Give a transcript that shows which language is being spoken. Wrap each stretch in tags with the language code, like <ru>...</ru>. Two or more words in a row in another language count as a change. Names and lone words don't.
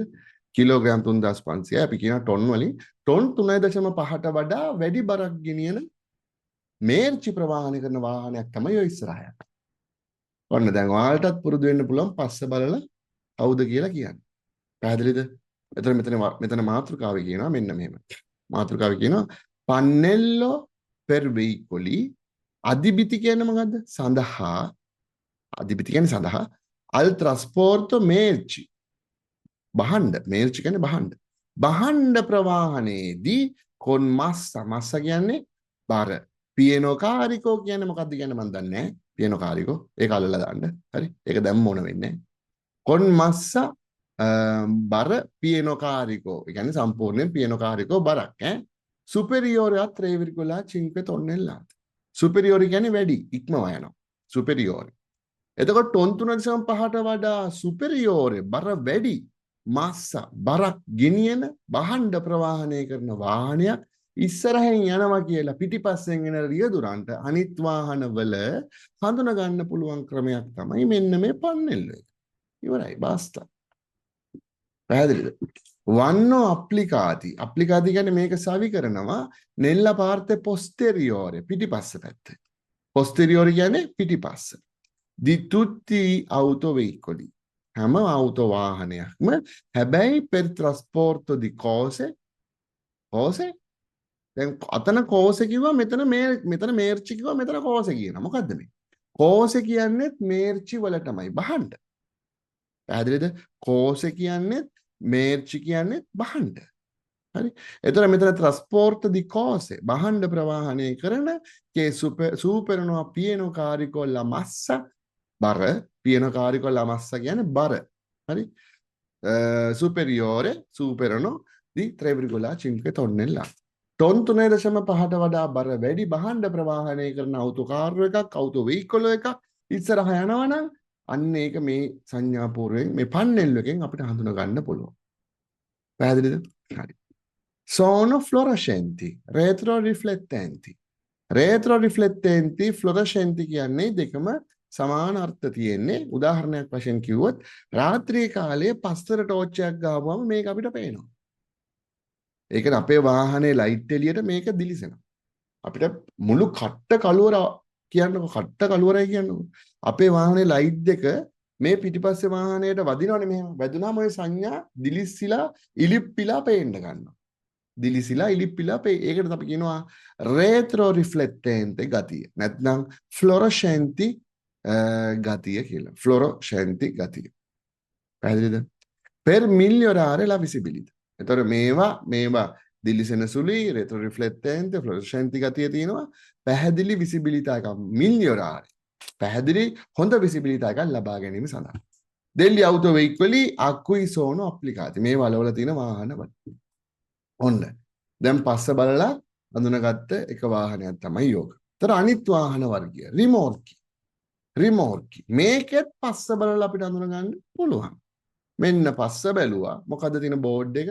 <si>කිලෝග්‍රෑම් 3500 අපි කියන ටොන් වලින් ටොන් 3.5ට වඩා වැඩි බරක් ගෙනියන මේර්චි ප්‍රවාහනය කරන වාහනයක් තමයි ඔය ඉස්සරහ යන්නේ. ඔන්න දැන් ඔයාලටත් පුරුදු වෙන්න පුළුවන් පස්ස බලලා කවුද කියලා කියන්න. පැහැදිලිද? එතන මෙතන මාතෘකාවේ කියනවා මෙන්න මෙහෙම. මාතෘකාවේ කියනවා</si> <it>pannello per veicoli adibiti</it> <si>කියන්නේ මොකද්ද? සඳහා adibiti කියන්නේ සඳහා</si> <it>al trasporto merci</it> <si>බහණ්ඩ මේර්චි කියන්නේ බහණ්ඩ. බහණ්ඩ ප්‍රවාහනයේදී</si> <it>con massa</it> <si>කියන්නේ බර.</si> <it>pieno carico</it> <si>කියන්නේ මොකද්ද කියන්නේ මන් දන්නේ නැහැ.</si> <it>pieno carico</it> <si>ඒක අල්ලලා දාන්න. හරි. ඒක දැම්ම ඕන වෙන්නේ නැහැ.</si> <it>con massa</it> <si>බර</si> <it>pieno carico.</it> <si>ඒ කියන්නේ සම්පූර්ණයෙන්</si> <it>pieno carico</it> <si>බරක් ඈ.</si> <it>superiore a 3,5 tonnellate.</it> <si>superiore කියන්නේ වැඩි ඉක්මවා යනවා. superiore. එතකොට ටොන් 3.5ට වඩා superiore බර වැඩි මස්සා බරක් ගෙනියන බහණ්ඩ ප්‍රවාහනය කරන වාහනයක් ඉස්සරහෙන් යනවා කියලා පිටිපස්සෙන් එන රියදුරන්ට අනිත් වාහනවල හඳුනා ගන්න පුළුවන් ක්‍රමයක් තමයි මෙන්න මේ පන්නెల్ල එක. ඉවරයි බාස්තා. පැහැදිලිද?</si> <it>vanno applicati.</it> <si>අප්ලිකාති කියන්නේ මේක සවි කරනවා</si> <it>nella parte posteriore</it> <si>පිටිපස්ස පැත්තේ. පොස්ටෙරියෝරේ කියන්නේ පිටිපස්ස.</si> <it>di tutti auto veicoli.</it> <si>හැම auto වාහනයක්ම හැබැයි</si> <it>per trasporto di cose</it> <si>දැන් අතන කෝසෙ කිව්වා මෙතන මේර්චි කිව්වා මෙතන කෝසෙ කියනවා. මොකද්ද මේ? කෝසෙ කියන්නේත් මේර්චි වලටමයි බහණ්ඩ. පැහැදිලිද? කෝසෙ කියන්නේත් මේර්චි කියන්නේත් බහණ්ඩ. හරි. එතන මෙතන</si> <it>trasporto di cose</it> <si>බහණ්ඩ ප්‍රවාහනය කරන</si> <it>che superano pieno carico la massa</it> <si>බර</si> <it>pieno carico la massa</it> <si>කියන්නේ බර. හරි.</si> <it>superano di 3,5 tonnellate.</it> <si>ටොන් 3.5ට වඩා බර වැඩි බහණ්ඩ ප්‍රවාහනය කරන අවුතෝකාර් එකක් අවුතෝ වෙහිකල් එකක් ඉස්සරහ යනවනම් අන්න ඒක මේ සංඥාපූර්වයෙන් මේ පන්නెల్ල එකෙන් අපිට හඳුනා ගන්න පුළුවන්. පැහැදිලිද? හරි.</si> <it>sono fluorescenti retroriflettenti. retroriflettenti fluorescenti</it> <si>කියන්නේ දෙකම සමාන අර්ථ තියෙන්නේ. උදාහරණයක් වශයෙන් කිව්වොත් රාත්‍රී කාලයේ පස්තර ටෝච් එකක් ගාවම මේක අපිට පේනවා. ඒ කියන්නේ අපේ වාහනේ ලයිට් එළියට මේක දිලිසෙනවා. අපිට මුළු කට්ට කළුවර කියන්නකො කට්ට කළුවරයි කියන්නකො. අපේ වාහනේ ලයිට් දෙක මේ පිටිපස්සේ වාහනයට වදිනවනේ මෙහෙම. වැදුනාම ඔය සංඥා දිලිසිලා ඉලිප්පිලා පේන්න ගන්නවා. දිලිසිලා ඉලිප්පිලා ඒකට අපි කියනවා</si> <it>retro riflettente</it> <si>ගතිය. නැත්නම් fluorescenti ගතිය කියලා. fluorescenti ගතිය. පැහැදිලිද?</si> <it>per migliorare la visibilità.</it> <si>එතකොට මේවා දිලිසෙන සුළුයි</si> <it>retro riflettente fluorescenti</it> <si>ගතිය තියෙනවා. පැහැදිලි visibilità එකක් migliorare. පැහැදිලි හොඳ visibilità එකක් ලබා ගැනීම සඳහා.</si> <it>degli auto veicoli a cui sono applicati.</it> <si>මේ වලවල තියෙන වාහනවල. ඔන්න. දැන් පස්ස බලලා අඳුනගත්ත එක වාහනයක් තමයි යෝග. ඒතර අනිත් වාහන වර්ගය රිමෝර්කි. මේකෙත් පස්ස බලලා අපිට අඳුන ගන්න පුළුවන්. මෙන්න පස්ස බැලුවා. මොකද්ද තියෙන බෝඩ් එක?</si>